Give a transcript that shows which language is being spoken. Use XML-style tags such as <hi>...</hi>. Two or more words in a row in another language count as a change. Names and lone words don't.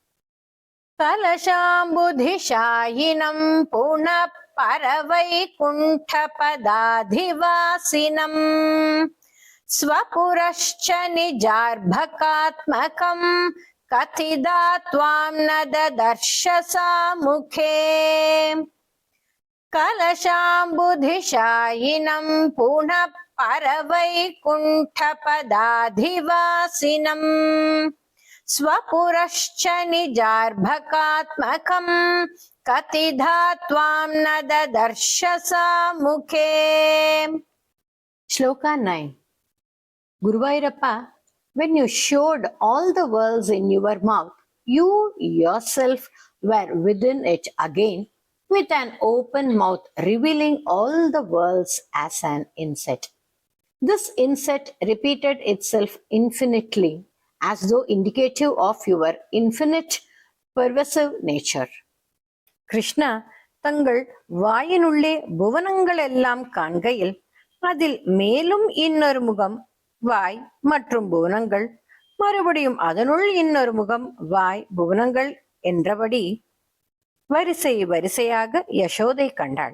<sa>कलशाम्बुधिशायिनं पुनः परवैकुण्ठपदाधिवासिनं स्वपुरश्च निजार्भकात्मकं कतिधा त्वां न ददर्श सामुखे. कलशाम्बुधिशायिनं पुनः परवैकुण्ठपदाधिवासिनं स्वपुरश्च निजार्भकात्मकं कतिधा त्वां न ददर्श सा मुखे.</sa> <en>Shloka 9. Guruvayurappa, when you showed all the worlds in your mouth, you yourself were within it again with an open mouth, revealing all the worlds as an inset. This inset repeated itself infinitely, as though indicative of your infinite pervasive nature.</en> <ta>கிருஷ்ணா தங்கள் வாயினுள்ளே புவனங்கள் எல்லாம் காண்கையில் அதில் மேலும் இன்னொரு முகம் வாய் மற்றும் புவனங்கள், மறுபடியும் அதனுள் இன்னொரு முகம் வாய் புவனங்கள் என்றபடி வரிசை வரிசையாக யசோதை கண்டாள்.</ta>